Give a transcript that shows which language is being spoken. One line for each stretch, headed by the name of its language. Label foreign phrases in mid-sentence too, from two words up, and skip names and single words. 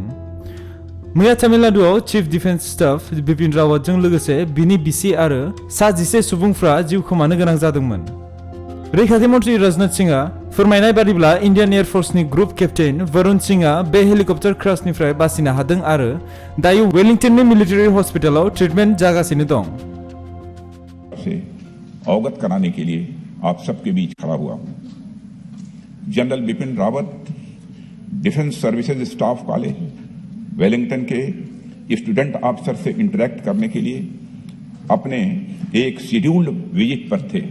Bodo: मैया तामिलनाडुआव
English: Chief Defence Staff
Bodo: बिपिन रावतजों लोगोसे बिनि बिसि आरो सा 11 सुबुंफ्रा जिउ खोमानो गोनां जादोंमोन। रैखाथि मन्थ्रि राजनाथ सिंहआ फोरमायनाय बादिब्ला इन्डियान एयार फोर्सनि ग्रुप केप्टेन वरुण सिंहआ बे हेलिकप्टार क्राशनिफ्राय बासिनो हादों आरो दायो वेलिंटननि
English: military hospital
Bodo: ट्रिटमेन्ट जागासिनो दं।
Hindi: अवगत कराने के लिए आप सबके बीच खड़ा हुआ हूं। जनरल बिपिन रावत डिफेंस सर्विसेज स्टाफ कॉलेज वेलिंगटन के
English: student officer
Hindi: से इंटरेक्ट करने के लिए अपने एक
English: scheduled visit
Hindi: पर थे।